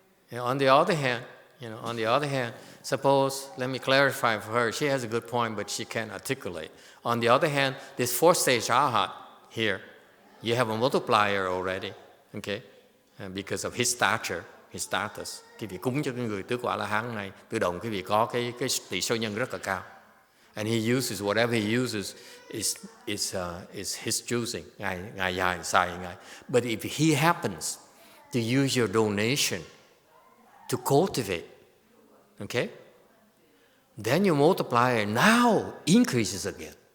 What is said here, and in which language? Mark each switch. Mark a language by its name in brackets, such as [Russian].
[English] On the other hand, suppose, let me clarify for her, she has a good point, but she can't articulate. On the other hand, this fourth stage arhat here, you have a multiplier already, okay? Because of his stature, his status. [Vietnamese] Cái vị cúng cho cái người tứ quả A-la-hán này, tự động cái vị có cái tỷ số nhân rất là cao. [English] And he uses whatever he uses is his choosing. [Vietnamese] Ngài dài xài ngài. [English] But if he happens to use your donation to cultivate, okay, then your multiplier now increases again.